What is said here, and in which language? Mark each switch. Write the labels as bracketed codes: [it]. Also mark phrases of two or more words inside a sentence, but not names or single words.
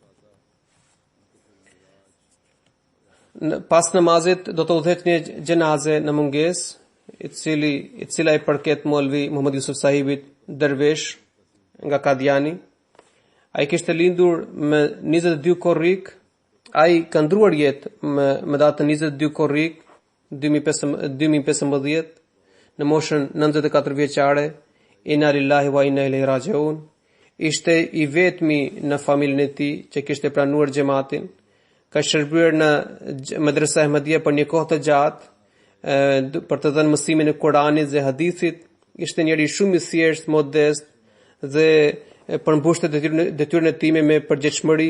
[sq] Pas namazit do të udhëhet një xhenaze në mungesë, e cila i përket Molvi Muhammad Yusuf sahibit dervesh nga Kadiani. Ai kishte lindur me 22 korrik, ai ka ndruar jetë me datën 22 korrik 2015 në moshën 94 vjeçare. [ar] إنا لله وإنا إليه راجعون. [sq] Ishte i vetmi në familjen e tij që kishte pranuar xhamatin. Ka shërbyer në Medresa Ahmadiyya për një kohë të gjatë për të dhënë mësimin e Kuranit dhe hadithit. Ishte njëri shumë i thjeshtë, modest dhe përmbushte detyrën e tij me përgjegjësi.